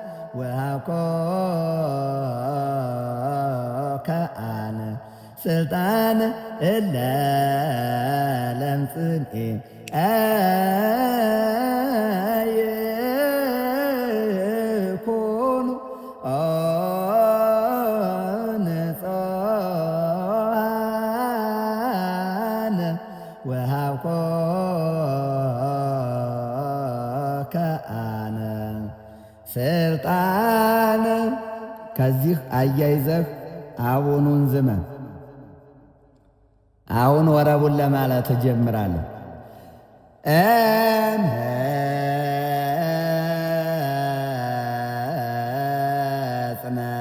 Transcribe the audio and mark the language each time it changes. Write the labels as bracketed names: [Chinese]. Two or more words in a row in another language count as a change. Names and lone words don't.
[Geez] ወሀብኮከ አነ ስልጣነ እለ ለምጽንኤ የኮኑ ንጹሐነ ወሀብኮ [Amharic] ስልጣን ከዚህ አያይዘህ አቡኑን ዝመም። አሁን ወረቡን ለማለት እጀምራለሁ። [Geez] እምሕፅነ